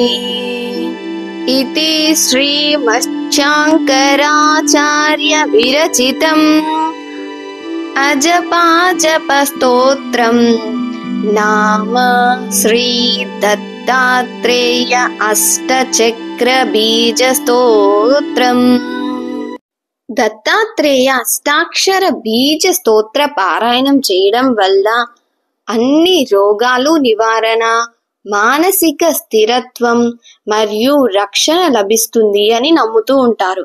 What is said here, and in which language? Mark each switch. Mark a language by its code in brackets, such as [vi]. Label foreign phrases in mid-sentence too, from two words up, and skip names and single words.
[sa] इति श्रीमच्छाङ्कराचार्य विरचितम् अजपाजपस्तोत्रम् नाम श्री दत्तात्रेय अष्टचक्र बीज स्तोत्रम्। [te] దత్తాత్రేయ అష్టాక్షర బీజ స్తోత్ర పారాయణం చేయడం వల్ల అన్ని రోగాలు నివారణ, మానసిక స్థిరత్వం మరియు రక్షణ లభిస్తుంది అని నమ్ముతూ ఉంటారు.